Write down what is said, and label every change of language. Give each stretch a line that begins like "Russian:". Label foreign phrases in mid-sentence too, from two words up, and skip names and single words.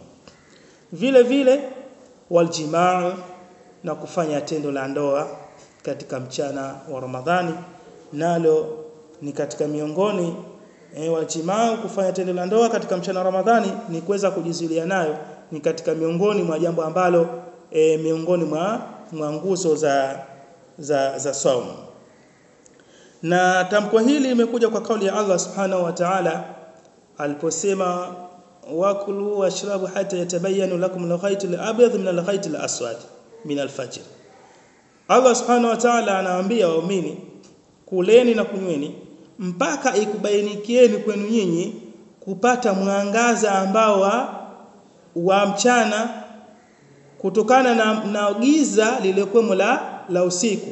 Swahili: Vile vile waljimaa, na kufanya tendo la ndoa katika mchana wa Ramadhani, nalo ni katika miongoni Waljimaa, kufanya tendo la ndoa katika mchana wa Ramadhani ni kuweza kujizuilia nayo, ni katika miongoni mwa jambo ambalo miongoni mwa nguzo za saumu. Na tamko hili limekuja kwa kauli ya
Arabic: الله سبحانه وتعالى
Swahili: aliposema
Arabic: وكلوا واشربوا حتى يتبين لكم الخيط الأبيض من الخيط الأسود من الفجر. الله سبحانه وتعالى
Swahili: anawaambia waumini, kuleni na kunyweni mpaka ikubainikieni kwenu nyinyi kupata mwangaza ambao wa mchana kutokana na giza lililokuwa la usiku.